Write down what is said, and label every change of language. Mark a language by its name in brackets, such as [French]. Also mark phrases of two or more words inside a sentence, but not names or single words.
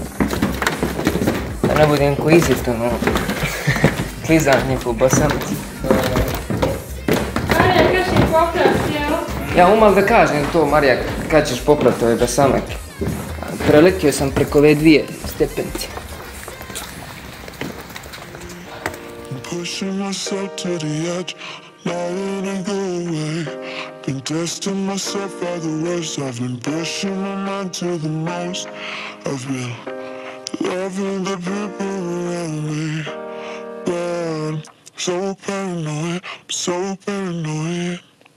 [Croatian] Da ne budem ko izit, ono, klizanje po basamici. Marija, kaži popraviti, jel? Ja umal da kažem to, Marija, kad ćeš popraviti ove basamake. Preletio sam preko ove dvije stepenice. [English] Pushing myself to the edge, not letting go away. Been testing myself by the worst. I've been pushing my mind to the most. I've been loving the people around me, but I'm so paranoid, I'm so paranoid.